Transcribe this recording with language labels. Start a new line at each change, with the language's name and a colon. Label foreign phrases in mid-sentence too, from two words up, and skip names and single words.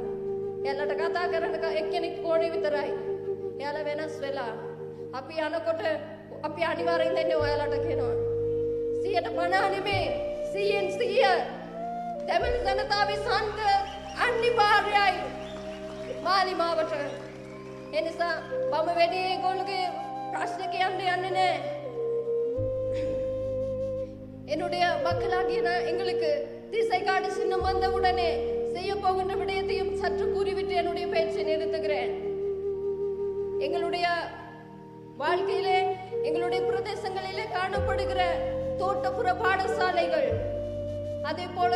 Sinhala: එයාලට කතා කරන එක්කෙනෙක් කෝණේ විතරයි. එයාලා වෙනස් වෙලා අපි යනකොට අපි අනිවාර්යෙන් දෙන්නේ ඔයාලට කියනවා 150 නෙමේ 100% දෙමළ ජනතාවේ සංඝ අනිවාර්යයි මාලිමාවට. ඒ නිසා මම වැඩි ඒගොල්ලෝගේ ප්‍රශ්න කියන්න යන්නේ නැහැ.
Tamil: என்னுடைய மக்களாகிய எங்களுக்கு திசைகாட்டி சின்னம் வந்தவுடனே செய்ய போகின்ற விடயத்தையும் சற்று கூறிவிட்டு என்னுடைய பேச்சை நிறுத்துகிறேன். எங்களுடைய வாழ்க்கையிலே எங்களுடைய பிரதேசங்களிலே காணப்படுகிற தோட்டப்புற பாடசாலைகள் அதே போல